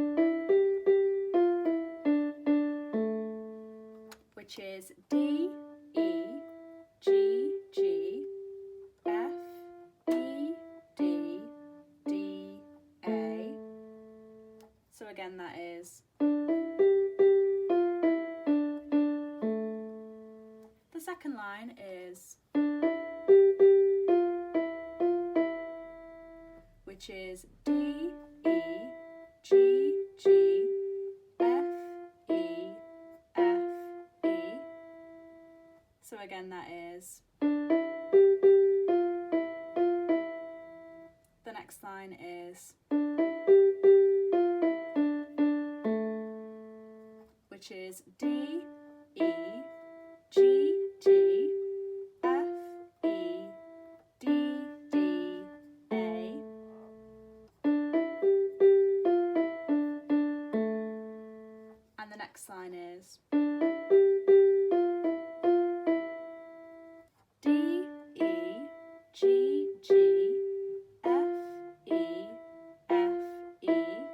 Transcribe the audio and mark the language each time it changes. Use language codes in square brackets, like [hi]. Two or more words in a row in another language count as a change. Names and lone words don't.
[en] which is D, E, G, G, F, E, D, D, A. So again that is. The second line is, which is D, E, G, G, F, E, F, E. So again that is. The next line is, which is D, E, G, G, F, E, D, D, A. And the next line is D, E, G, G, F, E, F, E.